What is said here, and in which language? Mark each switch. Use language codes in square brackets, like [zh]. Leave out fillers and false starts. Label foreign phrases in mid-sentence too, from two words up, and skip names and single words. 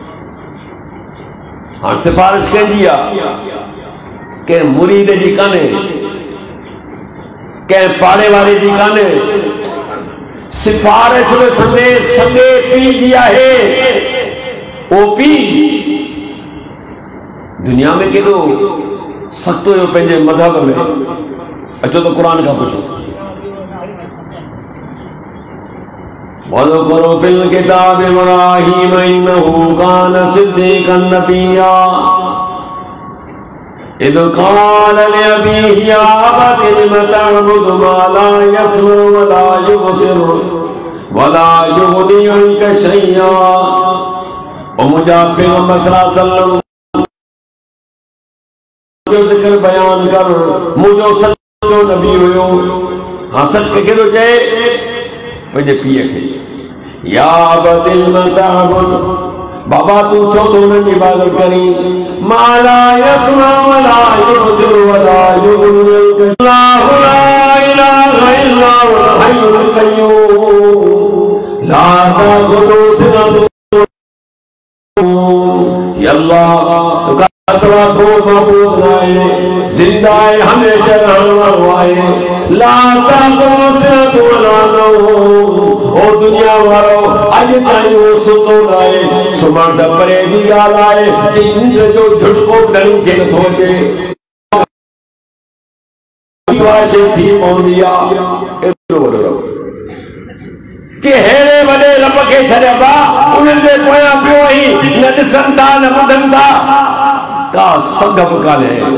[sd] हाणे सिफारिश कंदी आहे कंहिं मुरीद जी कान्हे कंहिं पाड़े वारे जी कान्हे सिफारिश में संदेश सॻे पीउ जी आहे ओ पीउ दुनिया में केॾो सख़्त हुयो पंहिंजे मज़हब में अचो त क़ुरान खां पुछो [ar] واذكر في الكتاب إبراهيم إنه كان صديقا نبيا إذ قال لأبيه يا أبت لم تعبد ما لا يسمع ولا يبصر ولا يغني عنك شيئا. [sd] ओ मुंहिंजा पैगंबर [ar] صلى الله عليه وسلم [sd] जो ज़िक्र बयान कर, मुंहिंजो सचो नबी हुयो। हाँ, सच के थो चए पंहिंजे पीउ खे, [ar] يا أبت لم تعبد, [sd] बाबा तू छो तो उन्हनि जी इबादत करी, [ar] ما لا يسمع ولا يبصر ولا يغني عنك الله لا إله إلا هو الحي القيوم لا تأخذه سنة [sd] अल्लाह का सवा को मबूद नाए, [ur] زندہ ہے ہمیشہ رہنے والا ہے. [ar] لا تأخذه سنة ولا نوم, [sd] ओ दुनिया वारो अज ताईं वो सुतो नाए, सुम्हण त परे जी ॻाल्हि आहे, जिंद जो झटको डणी थे नथो अचे, थी पवंदी आहे। एतिरो वॾो रब हेड़े वॾे रब खे छॾिया, उन्हनि जे पोयां पियो ई न ॾिसनि था न ॿुधनि था, का संग बि कान्हे।